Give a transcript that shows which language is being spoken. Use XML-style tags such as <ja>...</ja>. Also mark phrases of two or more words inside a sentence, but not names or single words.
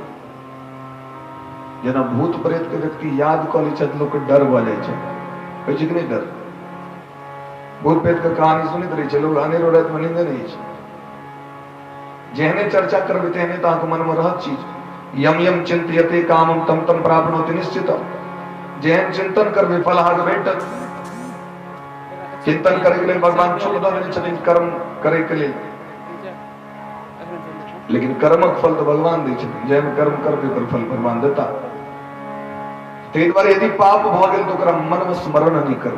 <mai>जेना भूत प्रेत के व्यक्ति याद कऽ लै छथि, लोक के डर भऽ जाइ छै, होइ छै कि नहीं डर? भूत प्रेत के कहानी सुनैत रहै छै लोग, अनेरो राति में नींदे नहीं छै। जेहने चर्चा करबै तेहने तऽ अहाँके मन में रहत चीज।</mai> <sa>यम यम चिंतयते कामम तम तम प्राप्नोति निश्चितम।</sa> <mai>जेहन चिंतन करबै फल अहाँके भेटत। चिंतन करे के लेल भगवान छूट दऽ देने छथिन कर्म करे के लेल, लेकिन कर्मक फल तो भगवान दै छथिन। जेहन कर्म करबै ओकर फल भगवान देता। ताहि दुआरे यदि पाप भऽ गेल तो ओकरा मन में स्मरण नहीं करू।</mai>